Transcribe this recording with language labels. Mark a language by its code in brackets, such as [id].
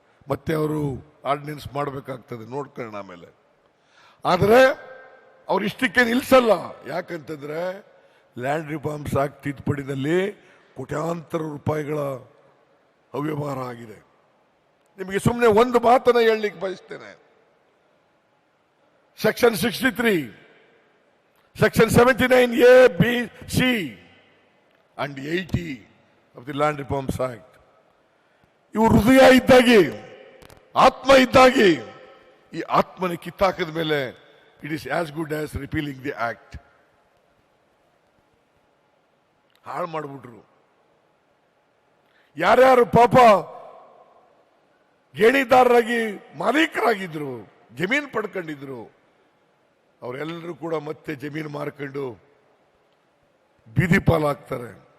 [kn] ಮತ್ತೆ ಅವರು ಆರ್ಡಿನೆನ್ಸ್ ಮಾಡಬೇಕಾಗ್ತದೆ, ನೋಡ್ಕೊಳ್ಳೋಣ ಆಮೇಲೆ. ಆದರೆ ಅವ್ರು ಇಷ್ಟಕ್ಕೆ ನಿಲ್ಸಲ್ಲ. ಯಾಕಂತಂದ್ರೆ ಲ್ಯಾಂಡ್ ರಿಫಾರ್ಮ್ಸ್ ಆಕ್ಟ್ ತಿದ್ದುಪಡಿನಲ್ಲಿ ಕೋಟ್ಯಾಂತರ ರೂಪಾಯಿಗಳ ಅವ್ಯವಹಾರ ಆಗಿದೆ. ನಿಮಗೆ ಸುಮ್ಮನೆ ಒಂದು ಮಾತನ್ನ ಹೇಳಲಿಕ್ಕೆ ಬಯಸ್ತೇನೆ. [en] Section 63, section 79A, B, C and 80 of the Land Reforms Act. [kn] ಇವು ಹೃದಯ ಇದ್ದಾಗಿ, ಆತ್ಮ ಇದ್ದಾಗಿ, ಈ ಆತ್ಮನ ಕಿತ್ತಾಕದ ಮೇಲೆ [en] It is as good as repealing the act. [kn] ಹಾಳು ಮಾಡಿಬಿಟ್ರು. ಯಾರ್ಯಾರು ಪಾಪ ಗೇಣಿದಾರರಾಗಿ ಮಾಲೀಕರಾಗಿದ್ರು, ಜಮೀನು ಪಡ್ಕೊಂಡಿದ್ರು, ಅವರೆಲ್ಲರೂ ಕೂಡ ಮತ್ತೆ ಜಮೀನು ಮಾರ್ಕೊಂಡು ಬೀದಿ ಪಾಲಾಗ್ತಾರೆ.